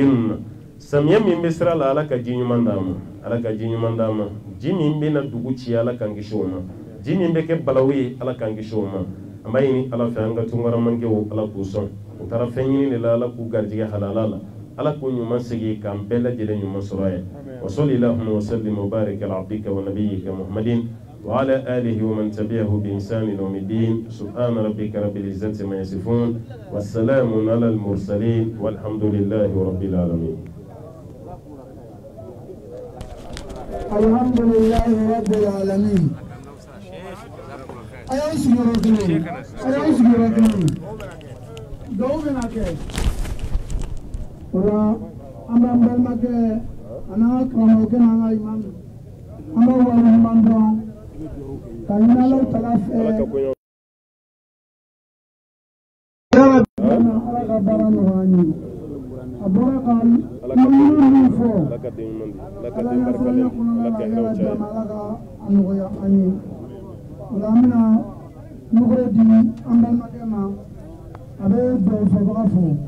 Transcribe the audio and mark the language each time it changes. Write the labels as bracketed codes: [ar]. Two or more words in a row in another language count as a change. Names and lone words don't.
[bm] na samiya min bɛ sira la ala ka ji ɲuman d'an ma ala ka ji ɲuman d'an ma ji min bɛ na dugu ci ala k'an kisi o ma ji min bɛ kɛ balawu ye ala k'an kisi o ma an b'a ɲini ala fɛ an ka tunkaramankew ala k'u sɔn u taara fɛn ɲini de la ala k'u garijɛgɛ halala la ala k'u ɲuman segi k'an bɛɛ lajɛlen ɲuman sɔrɔ ye [ar] وصل اللهم وسلم وبارك على عبدك ونبيك محمد وعلى آله ومن تبعه بإحسان إلى يوم الدين سبحان ربك رب العزة عما يصفون والسلام على المرسلين والحمد لله رب العالمين الحمد لله رب العالمين [bm] ayo sigiro kini dɔw bɛna kɛ o la an b'an balimakɛ a n'an ka karamɔgɔkɛ n'an ka imamu an b'a waleɲuman dɔn ka ɲini Alahu Taala fɛ ala ka baara nɔgɔya an ye a bɔra ka ɲuman min fɔ ala ɲɛfɔli kɔnɔna la yala jama ala ka a nɔgɔya an ye o la an bɛna nɔgɔya di an balimakɛ ma a bɛ dugawu fɔbaga fɔ